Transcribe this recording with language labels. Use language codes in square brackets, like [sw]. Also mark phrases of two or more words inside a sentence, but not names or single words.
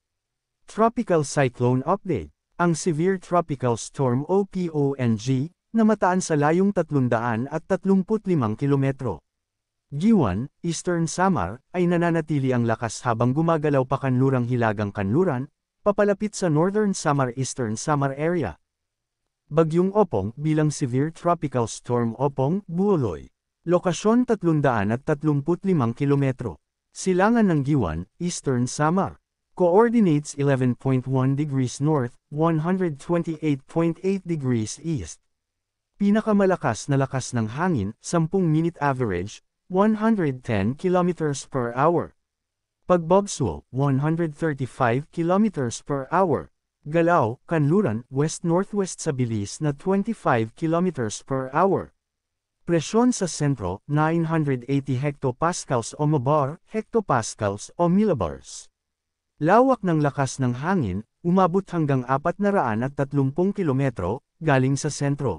[en] Tropical Cyclone Update. [tl] Ang [en] Severe Tropical Storm [tl] OPONG, na mataan sa layong 335 kilometro. Giwan, Eastern Samar, ay nananatili ang lakas habang gumagalaw pa kanlurang Hilagang Kanluran, papalapit sa Northern Samar Eastern Samar area. Bagyong Opong bilang [en] Severe Tropical Storm [tl] Opong, Buoloy. Lokasyon 335 kilometro. Silangan ng Giwan, Eastern Samar. [en] Coordinates 11.1 degrees north, 128.8 degrees east. [tl] Pinakamalakas na lakas ng hangin, [en] 10-minute average, 110 kilometers per hour. Pagbagso, 135 kilometers per hour. [tl] Galaw, Kanluran, west-northwest sa bilis na 25 [en] kilometers per hour. [tl] Presyon sa sentro, 980 hectopascals o mabar, hectopascals o millibars. Lawak ng lakas ng hangin, umabot hanggang 430 kilometro, galing sa sentro.